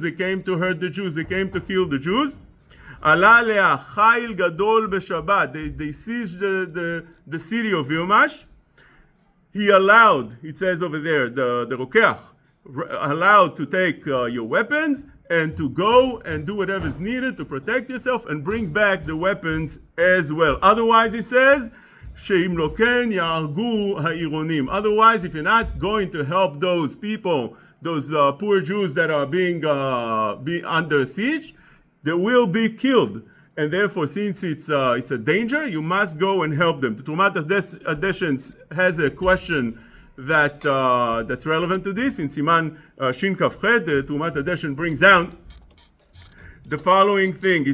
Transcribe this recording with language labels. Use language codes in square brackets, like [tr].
[en] They came to hurt the Jews. They came to kill the Jews. [he] עלה עליה חיל גדול בשבת. [en] They seized the city of Vilmash. He allowed, it says over there, the Rokeach, allowed to take your weapons and to go and do whatever is needed to protect yourself and bring back the weapons as well. Otherwise, he says, [he] שאם לא כן יהרגו העירונים. [en] Otherwise, if you're not going to help those people, those poor Jews that are being under siege, they will be killed. And therefore, since it's a danger, you must go and help them. The Trumat Adeshen has a question that's relevant to this. In Siman Shin Kaf Chet, the Trumat Adeshen brings down the following thing.